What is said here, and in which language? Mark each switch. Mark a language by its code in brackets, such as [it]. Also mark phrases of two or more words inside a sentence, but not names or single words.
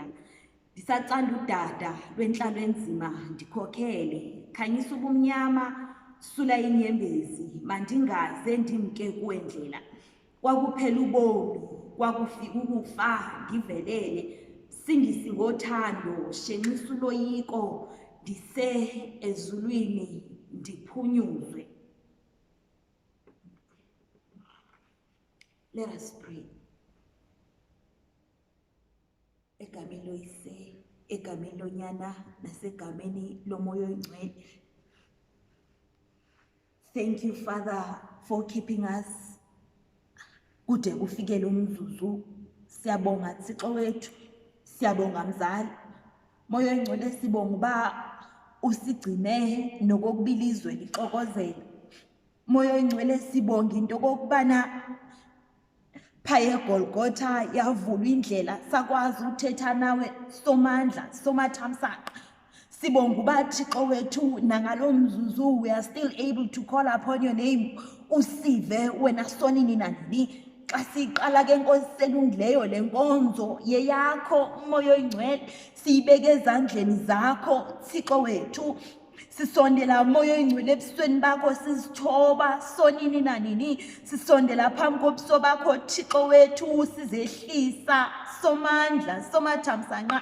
[xh] Ndisacanda udada lwentlalo enzima ndikhokele, khanyisa ubumnyama sula inyembezi, mandingaze ndimke kuwe ndlela. Kwakuphela ubomi, kwakufika ukufa ndivelele, sindisi ngothando shenxisa uloyiko, ndise ezulwini ndiphunyuzwe. [en] Let us pray. [xh] Egameni loyise, egameni lonyana, nasegameni lomoya oyingcwele. [en] Thank you, Father, for keeping us [xh] kude kufike lo mzuzu. Siyabonga Thixo wethu, siyabonga mzali. Moya oyingcwele sibonga uba usigcine nokokubilizwe lixokozela. Moya oyingcwele sibonga into kokubana phaya eGolgotha yavulwa indlela sakwazi uthetha nawe somandla somathamsanqa. Sibonga uba Thixo wethu nangalo mzuzu [en] we are still able to call upon your name. [xh] Usive wena sonini nanini. Xa siqala ke Nkosi selungileyo le nkonzo yeyakho umoya oyingcwele, siyibeke ezandleni zakho Thixo wethu. Sisondela moya oyingcwele ebusweni bakho sizithoba sonini nanini, sisondela phambi kobuso bakho Thixo wethu, sizehlisa somandla somathamsanqa.